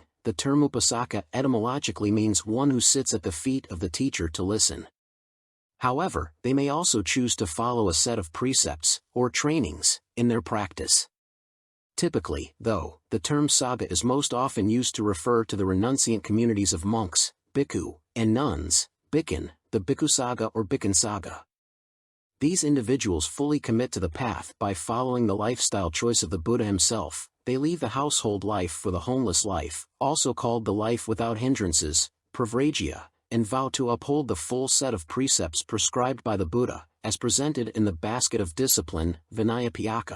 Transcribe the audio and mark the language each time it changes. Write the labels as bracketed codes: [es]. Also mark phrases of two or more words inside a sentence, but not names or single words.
[en] The term upasaka etymologically means one who sits at the feet of the teacher to listen. However, they may also choose to follow a set of precepts, or trainings, in their practice. Typically, though, the term Saṃgha is most often used to refer to the renunciant communities of monks, bhikkhu, and nuns, bhikkhu, the [pi] bhikkhu Saṃgha [en] or [pi] bhikkhu Saṃgha. [en] These individuals fully commit to the path by following the lifestyle choice of the Buddha himself. They leave the household life for the homeless life, also called the life without hindrances, pravrajya, and vow to uphold the full set of precepts prescribed by the Buddha, as presented in the basket of discipline, Vinayapiyaka.